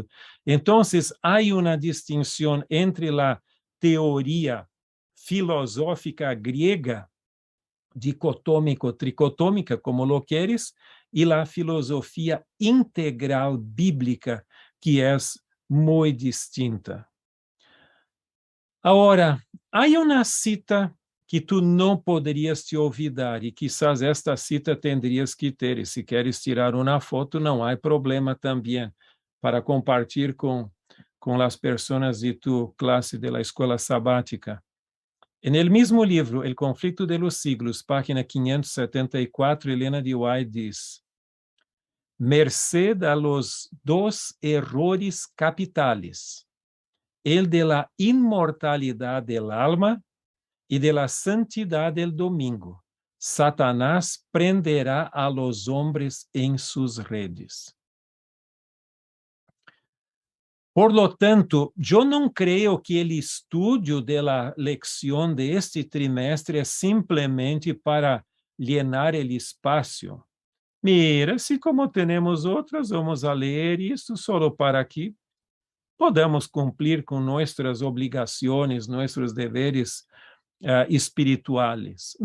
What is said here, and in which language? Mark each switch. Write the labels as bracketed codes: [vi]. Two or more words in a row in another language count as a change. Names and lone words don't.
[pt] Então, há uma distinção entre a teoria filosófica grega, dicotômico-tricotômica, [es] como lo queres, [pt] e a filosofia integral bíblica, que é muito distinta. Agora, há uma cita que tu não poderias te olvidar, e [es] quizás esta cita tendrías que [pt] ter, e se queres tirar uma foto, não há problema também, para compartilhar com as pessoas de tu classe [es] de la [pt] escola sabática. [es] En el mismo libro, El conflicto de los siglos, página 574, [pt] Helena de White diz: [es] merced a los dos errores capitales, el de la inmortalidad del alma y de la santidad del domingo, Satanás prenderá a los hombres en sus redes. Por lo tanto, [pt] eu não creio que o estudo da [es] lección de este [pt] trimestre é simplesmente para llenar o espaço. Mira, se como temos outras, vamos a ler isso [es] solo para que podamos [pt] cumprir com nossas obrigações, nossos deveres espirituais.